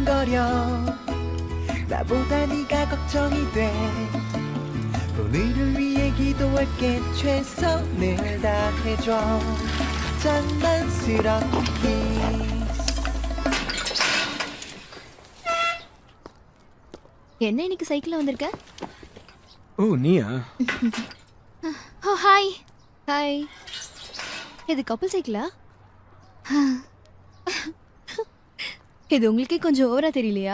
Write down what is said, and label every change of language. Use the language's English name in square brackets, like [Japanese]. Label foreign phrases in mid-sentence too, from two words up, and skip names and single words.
[Korean] 버려 나보다 네가 걱정이 돼 오늘을 위해 기도할게 최선을 다해줘 장난스러운 키스 [Tamil] என்ன இன்னைக்கு சைக்கிள்ல வந்திருக்க? ஓ நீயா? ஓ ஹாய். ஹாய். இது கப்பல் சைக்கிளா? இது உங்களுக்கே கொஞ்சம் ஓவரா தெரியலையா?